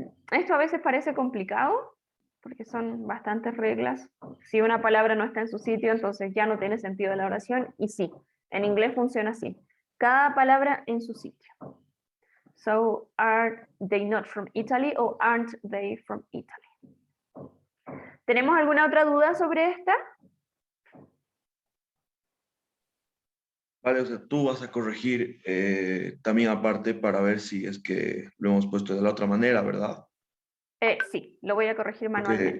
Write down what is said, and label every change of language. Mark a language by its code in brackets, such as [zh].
[es] Esto a veces parece complicado, porque son bastantes reglas. Si una palabra no está en su sitio, entonces ya no tiene sentido la oración, y sí, en inglés funciona así. Cada palabra en su sitio. [en] So, are they not from Italy o aren't they from Italy? [es] ¿Tenemos alguna otra duda sobre esta? Vale, o sea, tú vas a corregir también aparte para ver si es que lo hemos puesto de la otra manera, ¿verdad? Sí, lo voy a corregir manualmente.